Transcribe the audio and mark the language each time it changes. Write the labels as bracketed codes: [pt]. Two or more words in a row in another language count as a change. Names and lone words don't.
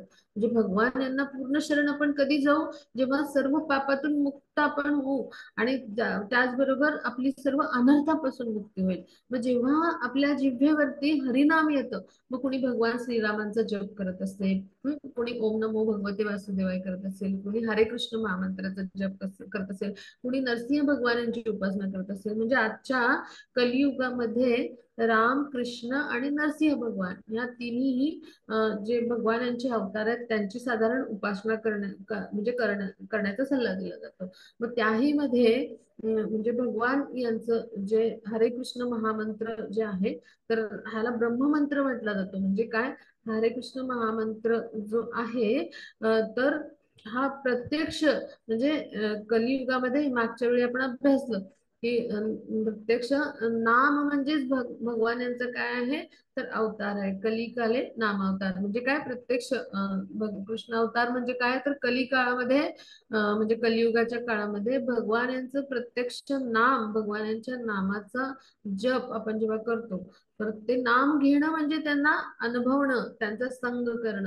[mr] म्हणजे भगवान यांना पूर्ण शरण आपण कधी जाऊ, जेव्हा सर्व पापातून मुक्त आपण होऊ आणि त्याचबरोबर आपली सर्व अनर्थापासून मुक्ती होईल. मग जेव्हा आपल्या जिभेवरती हरिनाम येतं, मग कुणी भगवान श्रीरामांचा जप करत असेल, कुणी [sa] ओम नमो भगवते वासुदेवाय [mr] करत असेल, कुणी हरे कृष्ण महामंत्राचा जप करत असेल, कुणी नरसिंह भगवानांची उपासना करत असेल, म्हणजे आजच्या कलियुगामध्ये राम कृष्ण आणि नरसिंह भगवान या तिन्ही जे भगवानांचे अवतार आहेत त्यांची साधारण उपासना म्हणजे करण्याचा सल्ला दिला जातो. मग त्याही मध्ये म्हणजे भगवान यांचं जे हरे कृष्ण महामंत्र जे आहे, तर ह्याला ब्रह्ममंत्र म्हटला जातो. म्हणजे काय, हरे कृष्ण महामंत्र जो आहे तर हा प्रत्यक्ष म्हणजे कलियुगामध्ये मागच्या वेळी आपण अभ्यासलं की प्रत्यक्ष नाम म्हणजेच भगवान यांचं काय आहे, तर अवतार आहे. [sa] कलिकाले नाम अवतार [mr] म्हणजे काय, प्रत्यक्ष कृष्ण अवतार म्हणजे काय, तर कलिकाळामध्ये म्हणजे कलियुगाच्या काळामध्ये भगवान यांचं प्रत्यक्ष नाम, भगवान यांच्या नामाचा जप आपण जेव्हा करतो, तर ते नाम घेणं म्हणजे त्यांना अनुभवणं, त्यांचा संग करणं.